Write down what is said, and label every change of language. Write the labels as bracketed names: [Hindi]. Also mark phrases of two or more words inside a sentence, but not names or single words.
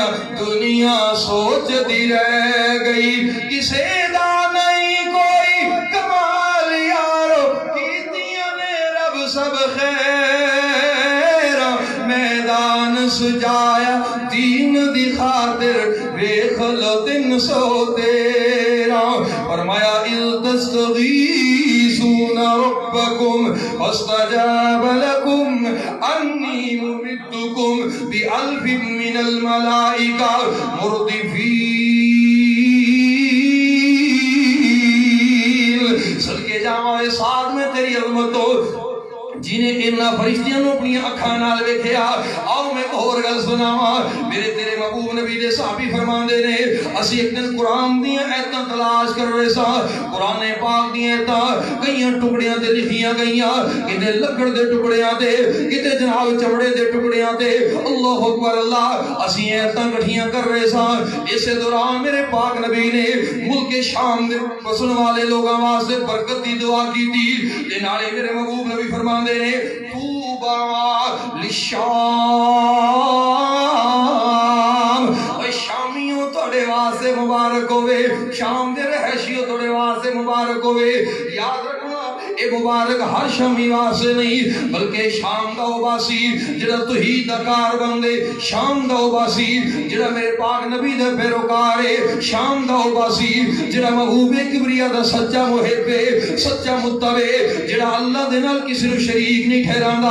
[Punjabi] دنیا سوچ دی رہ گئی کسے دا نہیں کوئی کمال یارو, کیتیاں نے رب سب خیر. میدان سجایا دین دی خاطر ویکھ لو 313. [Arabic] فرمایا اذ تستغیثون ربکم فاستجاب لکم انی ممدکم بألف من الملائکہ مردفین. [Punjabi] صدقے جاواں ساتھ میں تیری عظمت ہو جنہیں انہاں فرشتیاں نو اپنی اکھاں نال ویکھیا. آؤ میں اور گل سناواں. میرے تیرے محبوب نبی دے صحابی فرماندے نے اسی ایک دن قرآن دیاں ایتاں تلاش کر رہے سا. قرآن پاک دیاں ایتاں کئیاں ٹکڑیاں تے لکھیاں گئیاں, کتے لکڑ دے ٹکڑیاں تے کتے جناب چمڑے دے ٹکڑیاں تے. [Arabic] اللہ اکبر اللہ. [Punjabi] اسی ایتاں کٹھیاں کر رہے سا. اسے دوران میرے پاک نبی نے ملک شام دے بسن والے لوگاں واسطے برکت دی دعا کی تھی. تے نالے میرے محبوب نبی فرماندے نے [Arabic] طوبى للشام. [Punjabi] اے شامیوں تھوڑے واسطے مبارک ہوئے, شام دے رہائشیوں تھوڑے واسطے مبارک ہوئے. یاد رکھنا اے اے مبارک ہر شامی واسطے نہیں بلکہ شام دا او باسی جڑا توحید دا کار بندے، شام دا او باسی جڑا میرے پاک نبی دا پیروکار ہے، شام دا او باسی جڑا محبوب کبریا دا سچا محب ہے، سچا متبع جڑا اللہ دے نال کسی نو شریک نہیں ٹھہراندا۔